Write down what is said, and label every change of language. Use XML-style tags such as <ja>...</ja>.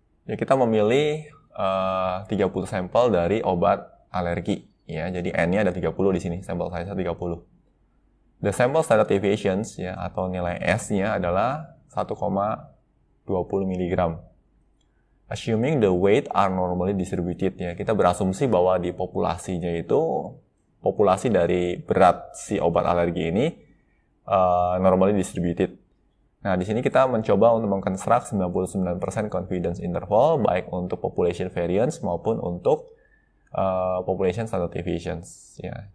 <id>Ya, kita memilih 30 sampel dari obat alergi ya. Jadi N-nya ada 30 di sini, sampel size 30.</id> <en>The sample standard deviations</en> <id>ya atau nilai S-nya adalah 1,20 mg.</id> <en>Assuming the weight are normally distributed ya.</en> <id>Kita berasumsi bahwa di populasinya itu populasi dari berat si obat alergi ini</id> <en>normally distributed.</en> <id>Nah, di sini kita mencoba untuk mengkonstruk 99% confidence interval baik untuk population variance maupun untuk population standard deviations ya.</id>